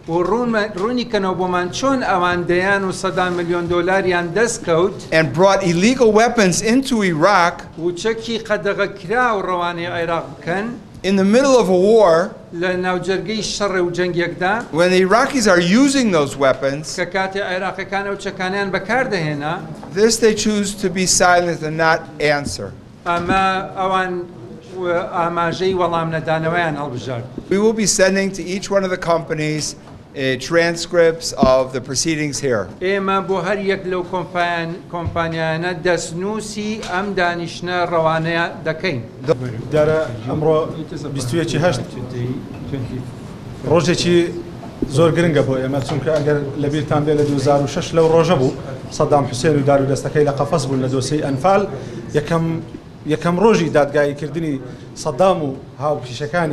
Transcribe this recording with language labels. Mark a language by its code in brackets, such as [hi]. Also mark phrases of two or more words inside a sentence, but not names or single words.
[en] and brought illegal weapons into Iraq in the middle of a war, when the Iraqis are using those weapons, this they choose to be silent and not answer. We will be sending to each one of the companies transcripts of the proceedings here. [ckb] ڕۆژێکی زۆر گرنگە بۆ ئێمە چونکە ئەگەر لەبیرتان بێ لە 2006 لەو ڕۆژە بوو سەدام حوسێن و دارودەستەکەی لە قەفەس بوون لە دۆسیەی ئەنفال یەکەم ڕۆژی دادگاییکردنی سەدام و هاوپیشەکانی